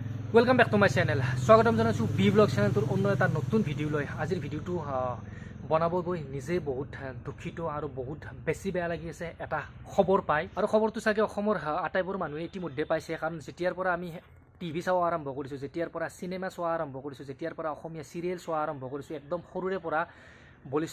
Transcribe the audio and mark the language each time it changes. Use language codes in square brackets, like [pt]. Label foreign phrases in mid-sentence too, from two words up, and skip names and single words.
[en] welcome back to my channel [as] স্বাগতম জনাইছোঁ বি ব্লগ চেনেলটোৰ অন্য এটা নতুন ভিডিঅ' লৈ আজিৰ ভিডিঅ'টো বনাব গৈ নিজে বহুত দুখিত আৰু বহুত বেছি বেয়া লাগি আছে এটা খবৰ পাই আৰু খবৰটো চাগে অসমৰ আটাইবোৰ মানুহে ইতিমধ্যে পাইছে কাৰণ যেতিয়াৰ পৰা আমি টিভি চাওয়া আৰম্ভ কৰিছোঁ যেতিয়াৰ পৰা সিনেমা চোৱা আৰম্ভ কৰিছোঁ যেতিয়াৰ পৰা অসমীয়া সিৰিয়েল চোৱা আৰম্ভ কৰিছোঁ একদম সৰুৰে পৰা বলিষ্ঠ